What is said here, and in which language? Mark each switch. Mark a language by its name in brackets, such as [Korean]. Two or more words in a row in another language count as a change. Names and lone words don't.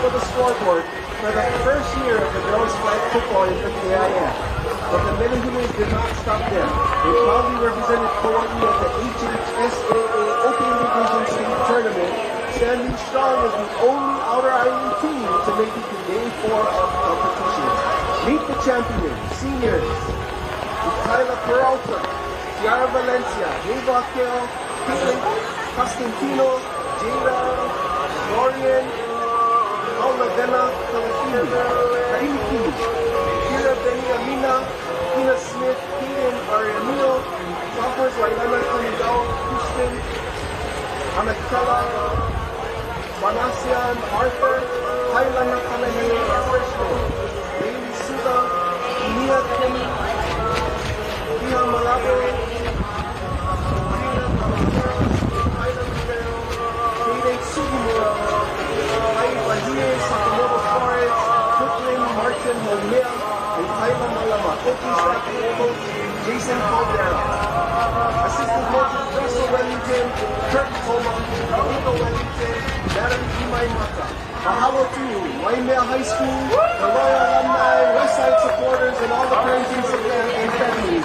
[English] scoreboard for the first year of the girls' flag football in the KIF. But the Menehunes did not stop there. They proudly represented Kaua'i at the HHSAA Open Division State Tournament, standing strong as the only Outer Island team to make it to Day 4 of competition. Meet the champions, seniors, Kyla Peralta, Tiara Valencia, Eva Akeo, Costantino, Jada, Dorian, Paula Vena, Kailiki, Kira Beniamina, Ina Smith, Kaden Arianino, Toppers Wailana Kanigao, Christian, Anakela, Manasian, Arthur, Kailana Kamehameha, Freshman, Bailey Suda, Nia Kenny, Iha Malabo, Marina Kamakera, Kaila Rivero, Kaden Sugimura, Kai Bahia, Sakamoto Flores, Brooklyn, Martin Homea, and Kaila Malama. Coaching staff and coach Jason Caldera. Assistant coaches Russell Wellington, Kurt Toma, Nico Wellington, Natalie Imai Mata. Mahalo to Waimea High School, the Royal Alumni, Westside supporters, and all the parents and families.